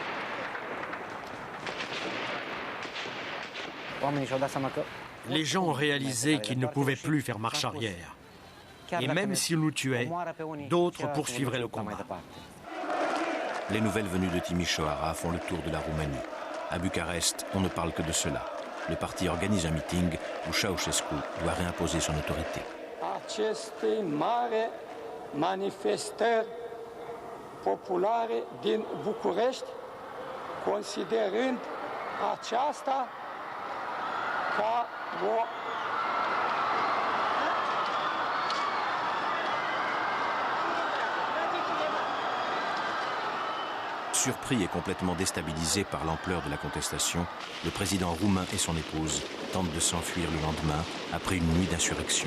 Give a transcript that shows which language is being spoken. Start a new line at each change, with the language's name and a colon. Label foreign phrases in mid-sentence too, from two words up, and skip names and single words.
French: Les gens ont réalisé qu'ils ne pouvaient plus faire marche arrière. Et même s'ils nous tuaient, d'autres poursuivraient le combat. Les nouvelles venues de Timișoara font le tour de la Roumanie. À Bucarest, on ne parle que de cela. Le parti organise un meeting où Ceausescu doit réimposer son autorité.
Romanian: Aceste mare manifestări populare din București, considerând aceasta ca o
French: Surpris et complètement déstabilisé par l'ampleur de la contestation, le président roumain et son épouse tentent de s'enfuir le lendemain après une nuit d'insurrection.